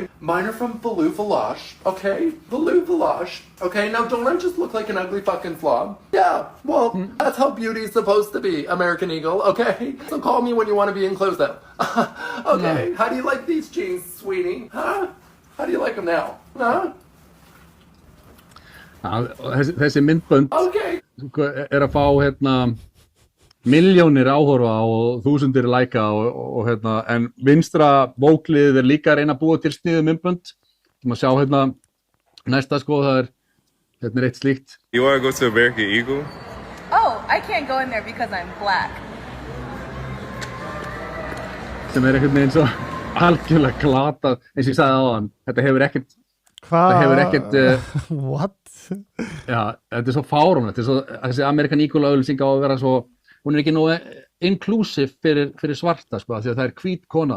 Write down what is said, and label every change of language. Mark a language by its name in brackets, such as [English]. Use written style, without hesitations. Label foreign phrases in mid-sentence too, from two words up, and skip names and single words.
[English] Mine are from Valou Village, okay? Valou Village, okay? Now, don't I just look like an ugly fucking slob? Yeah, well, that's how beauty's supposed to be, American Eagle, okay? So call me when you want to be inclusive. Okay, how do you like these jeans, sweetie? Huh? How do you like them now? Huh? [Icelandic] Þessi myndbönd að fá milljónir áhorfa og þúsundir læka og en vinstra bóklið líka að reyna að búa til sniðug myndbönd. Þú maður sjá næsta sko, það eitt slíkt. [English] You want to go to American Eagle? Oh, I can't go in there because I'm black. [Icelandic] Sem einhvern veginn svo algjörlega glatað, eins og ég sagði áðan, þetta hefur ekkert [English] What? [Icelandic] Já, þetta svo fáránlegt, þessi American Eagle auglýsing á að vera svo, hún ekki nógu inclusive fyrir svarta sko, því að það hvít kona.